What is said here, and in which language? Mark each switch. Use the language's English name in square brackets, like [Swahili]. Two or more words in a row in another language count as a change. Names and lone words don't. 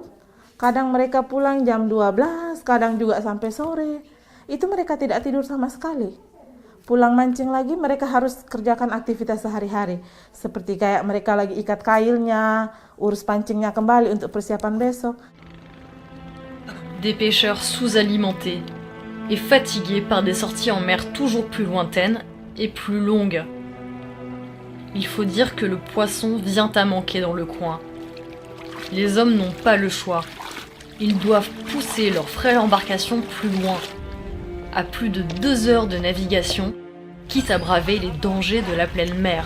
[Indonesian] Kadang mereka pulang jam 12, kadang juga sampai sore. Itu mereka tidak tidur sama sekali. Pulang mancing lagi, mereka harus kerjakan aktivitas sehari-hari. Seperti kayak mereka lagi ikat kailnya, urus pancingnya kembali untuk persiapan besok. [French] Des pêcheurs sous-alimentés et fatigués par des sorties en mer toujours plus lointaines et plus longues. Il faut dire que le poisson vient à manquer dans le coin. Les hommes n'ont pas le choix. Ils doivent pousser leur frêle embarcation plus loin, à plus de 2 heures de navigation, quitte à braver les dangers de la pleine mer.